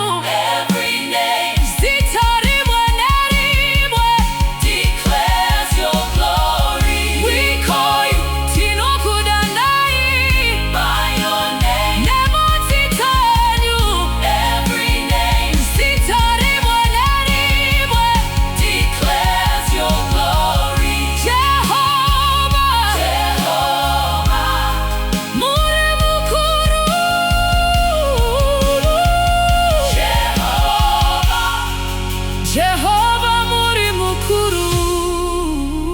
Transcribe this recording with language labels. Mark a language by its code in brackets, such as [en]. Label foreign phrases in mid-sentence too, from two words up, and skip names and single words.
[en] Every name [sn] zitarimwe nerimwe [en] declares your glory. We call you Tinokudanai by your name. [sn] neMazita Enyu. [en] Every name [sn] zitarimwe nerimwe [en] declares your glory. [sn] Jehovah, Jehovah, muri mukuru. Jehovah, Jehovah muri mukuru.